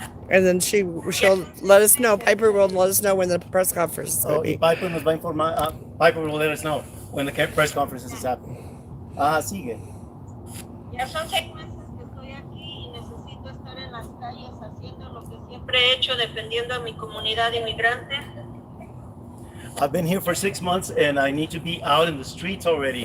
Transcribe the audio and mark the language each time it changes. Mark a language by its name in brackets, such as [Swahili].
[English] And then she'll let us know. Piper will let us know when the press conference is going to be. [Spanish] Piper nos va a informar. [English] Piper will let us know when the press conference is happening. [Spanish] Sigue. Ya son 6 meses que estoy aquí y necesito estar en las calles haciendo lo que siempre he hecho, defendiendo a mi comunidad inmigrante. [English] I've been here for 6 months and I need to be out in the streets already.